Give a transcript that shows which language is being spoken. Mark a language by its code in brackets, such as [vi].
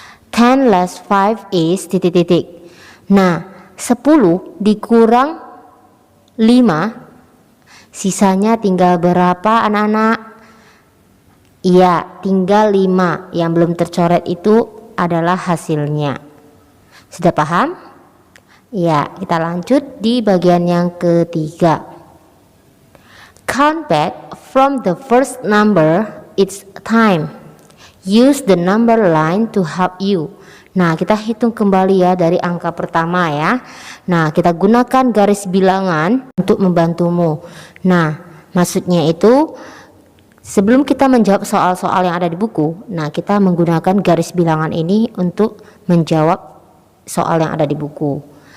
[en] 10 less 5 is [id] titik-titik. Nah, 10 dikurang 5, sisanya tinggal berapa anak-anak? Iya, tinggal 5. Yang belum tercoret itu adalah hasilnya. Sudah paham? Ya, kita lanjut di bagian yang ketiga. [en] Count back from the first number each time. Use the number line to help you. [id] Nah, kita hitung kembali ya dari angka pertama ya. Nah, kita gunakan garis bilangan untuk membantumu. Nah, maksudnya itu sebelum kita menjawab soal-soal yang ada di buku, nah kita menggunakan garis bilangan ini untuk menjawab soal yang ada di buku.